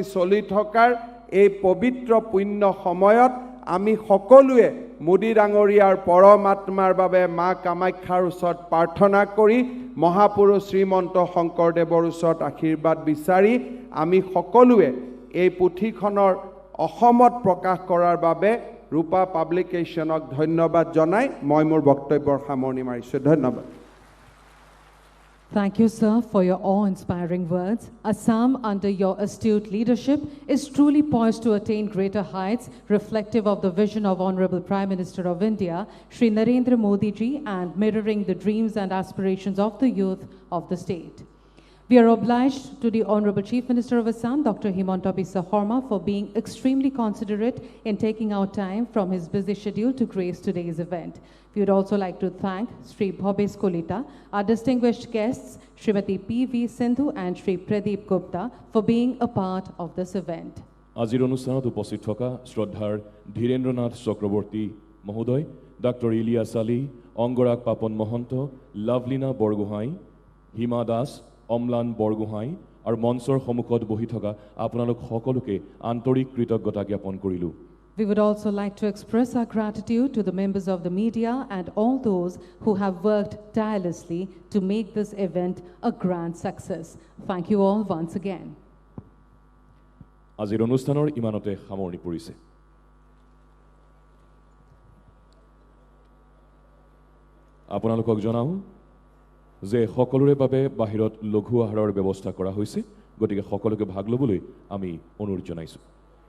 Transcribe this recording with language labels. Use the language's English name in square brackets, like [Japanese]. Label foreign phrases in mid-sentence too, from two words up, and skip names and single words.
[Assamese] চলি থকাৰ এই পবিত্ৰ পুণ্য সময়ত আমি সকলোৱে মোদী ডাঙৰীয়াৰ পৰমাত্মাৰ বাবে মা কামাখ্যাৰ ওচৰত প্ৰাৰ্থনা কৰি মহাপুৰুষ শ্ৰীমন্ত শংকৰদেৱৰ ওচৰত আশীৰ্বাদ বিচাৰি আমি সকলোৱে এই পুথিখনৰ অসমত প্ৰকাশ কৰাৰ বাবে ৰূপা পাব্লিকেশ্যনক ধন্যবাদ জনাই মই মোৰ বক্তব্যৰ সামৰণি মাৰিছোঁ ধন্যবাদ [English] Thank you, sir, for your awe-inspiring words. Assam, under your astute leadership, is truly poised to attain greater heights, reflective of the vision of Honorable Prime Minister of India, Shri Narendra Modi ji, and mirroring the dreams and aspirations of the youth of the state. We are obliged to the Honorable Chief Minister of Assam, Dr. Himanta Biswa Sarma, for being extremely considerate in taking out time from his busy schedule to grace today's event. We would also like to thank Sri Bhobes Kolita, our distinguished guests, Srimati P.V. Sindhu and Sri Pradeep Gupta, for being a part of this event. [Assamese] আজিৰ অনুষ্ঠানত উপস্থিত থকা শ্ৰদ্ধাৰ ধীৰেন্দ্ৰনাথ চক্ৰৱৰ্তী মহোদয় ডক্টৰ ইলিয়াছ আলী অংগৰাগ পাপন মহন্ত লাভলীনা বৰগোহাঁই হিমা দাস অম্লান বৰগোহাঁই আৰু মঞ্চৰ সন্মুখত বহি থকা আপোনালোক সকলোকে আন্তৰিক কৃতজ্ঞতা জ্ঞাপন কৰিলোঁ [English] We would also like to express our gratitude to the members of the media and all those who have worked tirelessly to make this event a grand success. Thank you all once again. [Assamese] আজিৰ অনুষ্ঠানৰ ইমানতে সামৰণি পৰিছে আপোনালোকক জনাওঁ যে সকলোৰে বাবে বাহিৰত লঘু আহাৰৰ ব্যৱস্থা কৰা হৈছে গতিকে সকলোকে ভাগ ল'বলৈ আমি অনুৰোধ জনাইছোঁ